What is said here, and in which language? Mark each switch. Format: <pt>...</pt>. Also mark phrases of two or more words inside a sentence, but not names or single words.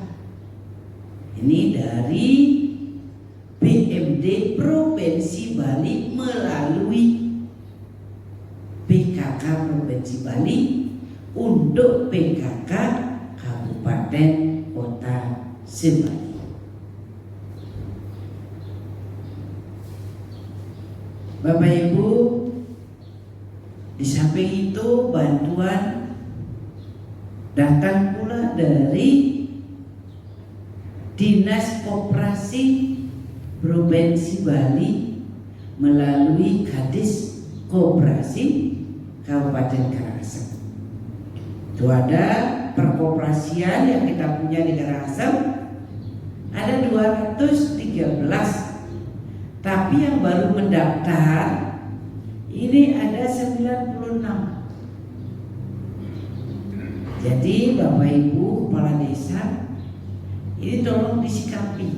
<id>Ini dari BMD Provinsi Bali melalui PKK Provinsi Bali untuk PKK Kabupaten Kota Sebali. Bapak Ibu, di samping itu bantuan datang pula dari Dinas Koperasi Provinsi Bali melalui Kadis Koperasi Kabupaten Karangasem. Itu ada perkoperasian yang kita punya di Karangasem, ada 213, tapi yang baru mendaftar ini ada 96. Jadi Bapak Ibu Kepala Desa, ini tolong disikapi.</id>